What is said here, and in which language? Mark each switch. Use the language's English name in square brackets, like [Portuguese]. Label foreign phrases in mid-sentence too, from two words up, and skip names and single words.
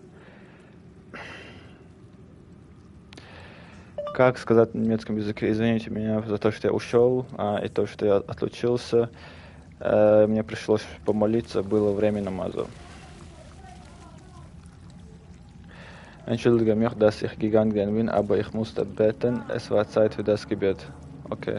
[Russian] Как сказать на немецком языке? Извините меня за то, что я ушел, и то, что я отлучился. Мне пришлось помолиться, было время намаза. [German] Entschuldige mich, dass ich gegangen bin, aber ich musste beten. Es war Zeit für das Gebet. Okay.